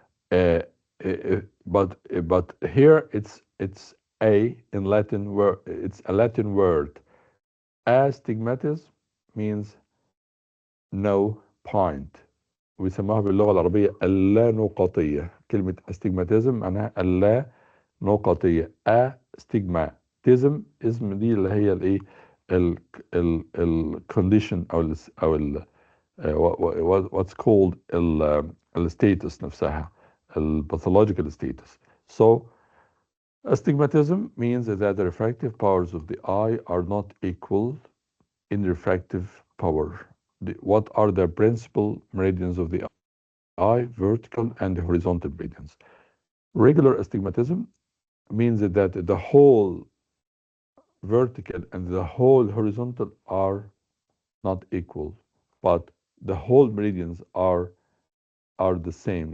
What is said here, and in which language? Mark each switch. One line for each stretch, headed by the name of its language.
English: Uh, but here it's a in Latin word. It's a Latin word. Astigmatism means no point.
Arabic: ويسموها باللغة العربية اللانقطية. كلمة استجماتيزم معناها اللا نقطية. استجماتيزم اسم دي اللي هي الايه الكونديشن او ال
English: what's called
Arabic: الستيتس نفسها الباثولوجيكال ستيتس.
English: So astigmatism means that the refractive powers of the eye are not equal in refractive power. What are the principal meridians of the eye? Vertical and horizontal meridians. Regular astigmatism means that the whole vertical and the whole horizontal are not equal, but the whole meridians are the same.